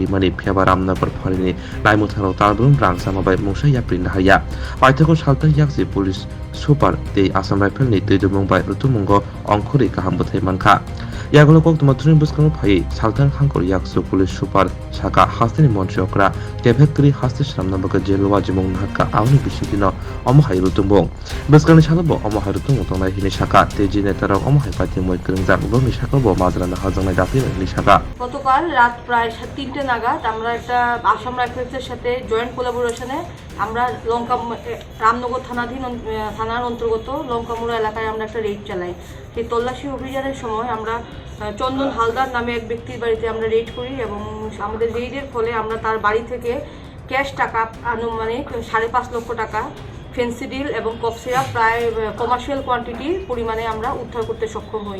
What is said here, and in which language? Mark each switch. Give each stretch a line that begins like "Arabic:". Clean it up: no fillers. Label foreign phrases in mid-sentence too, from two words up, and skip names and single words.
Kok Borok: Mani Piabaram Nagar Parini Naimutano Talbrum Rang Samabai Musha Yaprin Haya Paitako Shalta Yaksi
English: Police Super
Kok Borok: De Assam Rifle Ni Tidumungbai Rutumungo Onkore Kaham Butai Manka Yagolo Kok Matrin Buskano Pai Saltan Hankor Yaksu
English: Police Super
Kok Borok: Shaka Hastini Monchokra Kebhekri Hastish Ramnabaka Jelwa Jimong Haka Auni Bishitino Omohai Rutumbong Buskani Chalabo Omohai Rutung Tona Hini Shaka Teji Netara Omohai Pati Moy Kringzak Bomi Shakabo Mazrana Hazana Dapin Nishaka
Bangla: গতকাল রাত প্রায় 3টে নাগাদ আমরা একটা আসাম রাইফেলসের সাথে
English: joint collaboration
Bangla: আমরা রামনগর থানার অন্তর্গত লঙ্কামুড়া এলাকায় আমরা একটা রেড চালাই। সেই তল্লাশি অভিযানের সময় আমরা চন্দন হালদার নামে এক ব্যক্তির বাড়িতে আমরা রেড করি এবং আমাদের রেডের ফলে আমরা তার বাড়ি থেকে ক্যাশ টাকা আনুমানিক 5.5 লক্ষ টাকা, ফেন্সিডিল এবং
English: cough syrup
Bangla: প্রায়
English: commercial quantity
Bangla: পরিমাণে আমরা উদ্ধার করতে সক্ষম হই।